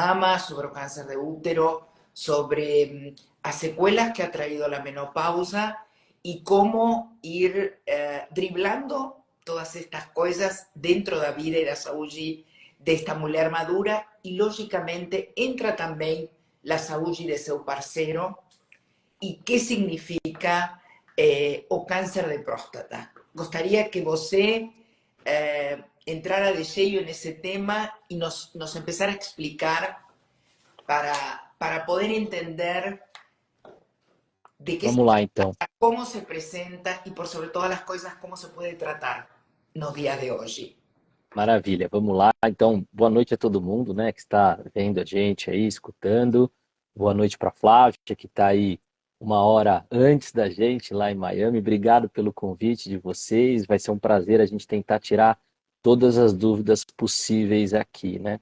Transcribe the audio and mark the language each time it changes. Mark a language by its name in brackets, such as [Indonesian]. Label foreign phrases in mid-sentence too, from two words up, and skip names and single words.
[Spanish] mama, sobre el cáncer de útero, sobre las secuelas que ha traído la menopausa y cómo ir driblando todas estas cosas dentro de la vida y la salud de esta mujer madura y, lógicamente, entra también la salud de su parceiro y qué significa o cáncer de próstata. [Portuguese] Gostaria que você [Spanish] entrara de lleno en ese tema y nos empezara a explicar para poder entender de qué se [Portuguese] Vamos lá, então. [Spanish] trata, cómo se presenta y, por sobre todas las cosas, cómo se puede tratar no día de hoy. [Portuguese] Maravilha, vamos lá. Então, boa noite a todo mundo, né, que está vendo a gente aí, escutando. Boa noite para a Flávia, que está aí uma hora antes da gente lá em Miami. Obrigado pelo convite de vocês. Vai ser um prazer a gente tentar tirar todas as dúvidas possíveis aqui, né?